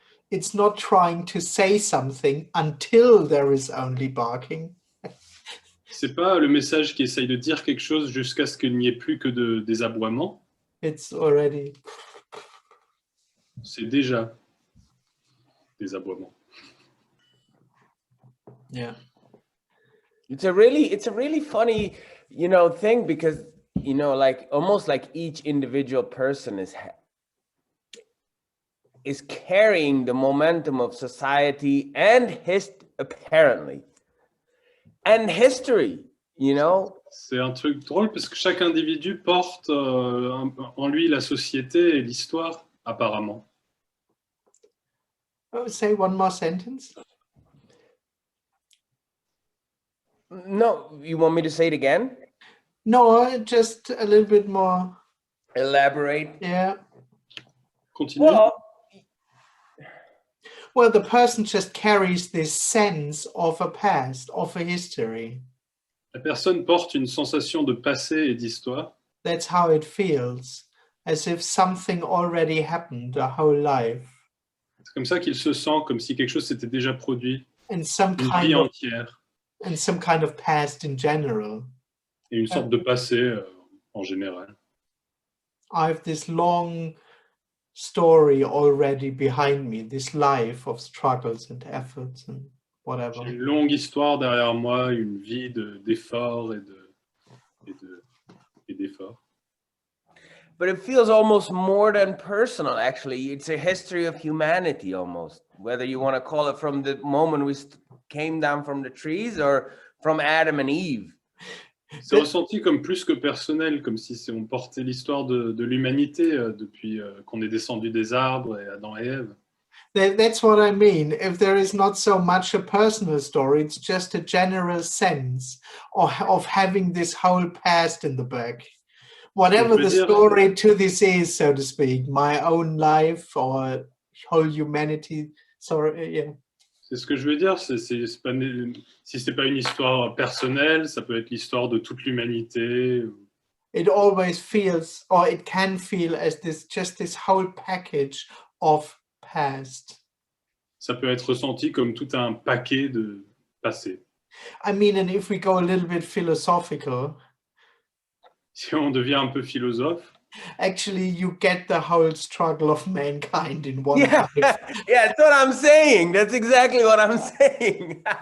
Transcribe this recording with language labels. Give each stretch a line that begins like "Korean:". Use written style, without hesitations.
English: It's not trying to say something until there is only barking.
French: C'est pas le message qui essaye de dire quelque chose jusqu'à ce qu'il n'y ait plus que des aboiements.
English: It's already.
French: C'est déjà des aboiements.
English: Yeah. It's a really funny, you know, thing because, you know, like almost like each individual person is carrying the momentum of society and apparently, and history, you know?
French: C'est un truc drôle parce que chaque individu porte en lui la société et l'histoire, apparemment.
English: Oh, say one more sentence. No, you want me to say it again? No, just a little bit more. Elaborate. Yeah. Continue. Well, the person just carries this sense of a past, of a history.
French: La personne porte une sensation de passé et d'histoire.
English: That's how it feels, as if something already happened a whole life.
French: C'est comme ça qu'il se sent, comme si quelque chose s'était déjà produit,
English: And some
French: une
English: kind
French: vie
English: of
French: entière,
English: and some kind of past in general.
French: et une sorte de passé en général.
English: I have this long story already behind me, this life of struggles and efforts and whatever.
French: J'ai une longue histoire derrière moi, une vie d'efforts et d'efforts.
English: But it feels almost more than personal, actually. It's a history of humanity almost, whether you want to call it from the moment we came down from the trees or from Adam and Eve.
French: C'est ressenti comme plus que personnel, comme si on portait l'histoire de l'humanité depuis qu'on est descendu des arbres et Adam et Ève.
English: That's what I mean. If there is not so much a personal story, it's just a general sense of having this whole past in the back. Whatever the story to this is, so to speak, my own life or whole humanity. Sorry, yeah.
French: C'est ce que je veux dire, c'est pas, si ce n'est pas une histoire personnelle, ça peut être l'histoire de toute l'humanité.
English: It always feels, or it can feel as this whole package of past.
French: Ça peut être ressenti comme tout un paquet de passé.
English: I mean, and if we go a little bit philosophical,
French: si on devient un peu philosophe,
English: actually you get the whole struggle of mankind in one Yeah, life. yeah, that's what I'm saying. That's exactly what I'm saying.